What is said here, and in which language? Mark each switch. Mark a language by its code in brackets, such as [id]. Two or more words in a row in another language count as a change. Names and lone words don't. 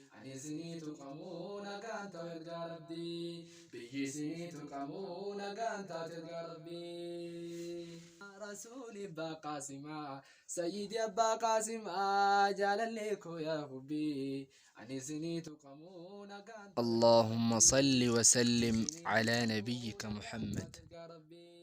[om] Ani isinii tuqamuu nagaan ta'u ergaa Rabbii. Biyyi isinii tuqamuu nagaan taatu ergaa Rabbii. Rasuuli Abbaa Qaasim, aa, Sayyidi Abbaa Qaasim, aa, jaalallee koo yaa Hubbii. Ani isinii tuqamuu nagaan ta'u ergaa اللهم Rabbii. [ar] صل وسلم [om] Isinii على tuqamuu نبيك nagaan محمد. taatu ergaa Rabbii.